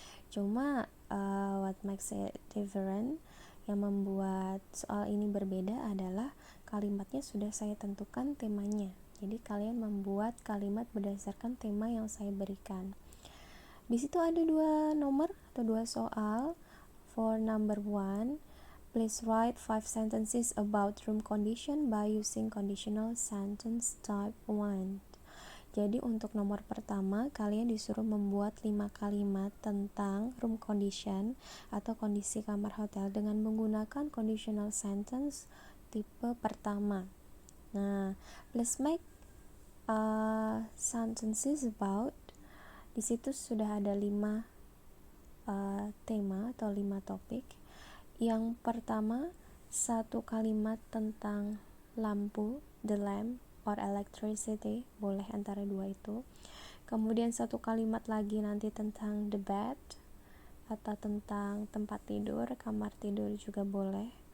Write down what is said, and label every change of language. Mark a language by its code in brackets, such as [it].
[id] Cuma [en] what makes it different, [id] yang membuat soal ini berbeda adalah kalimatnya sudah saya tentukan temanya. Jadi kalian membuat kalimat berdasarkan tema yang saya berikan. Di situ ada dua nomor atau dua soal. [en] For number 1, please write 5 sentences about room condition by using conditional sentence type 1. [id] Jadi untuk nomor pertama, kalian disuruh membuat 5 kalimat tentang room condition atau kondisi kamar hotel dengan menggunakan conditional sentence tipe pertama. [en] Nah, please make sentences about. [id] Di situ sudah ada 5 tema atau 5 topik. Yang pertama, 1 kalimat tentang lampu, [en] the lamp or electricity, [id] boleh antara dua itu. Kemudian 1 kalimat lagi nanti tentang [en] the bed [id] atau tentang tempat tidur, kamar tidur juga boleh.